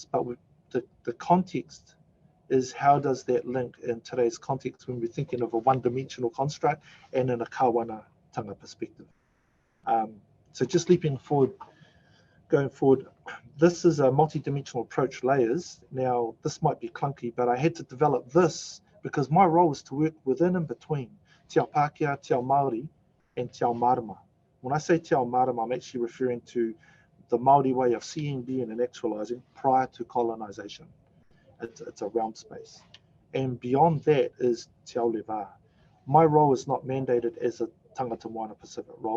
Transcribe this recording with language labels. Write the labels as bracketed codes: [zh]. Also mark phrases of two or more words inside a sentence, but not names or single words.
[en] But with the context is how does that link in today's context when we're thinking of a one-dimensional construct and in a kawanatanga perspective. So just leaping forward, going forward, this is a multi-dimensional approach layers. Now, this might be clunky, but I had to develop this because my role is to work within and between [mi] Te Ao Pākehā, Te Ao Māori, [en] and [mi] Te Ao Marama. [en] When I say [mi] Te Ao Marama, [en] I'm actually referring to the Māori way of seeing, being, and actualizing prior to colonization. It's a realm space. And beyond that is [mi] Te Ao Lewa. [en] My role is not mandated as a [mi] Tangata Moana [en] Pacific role.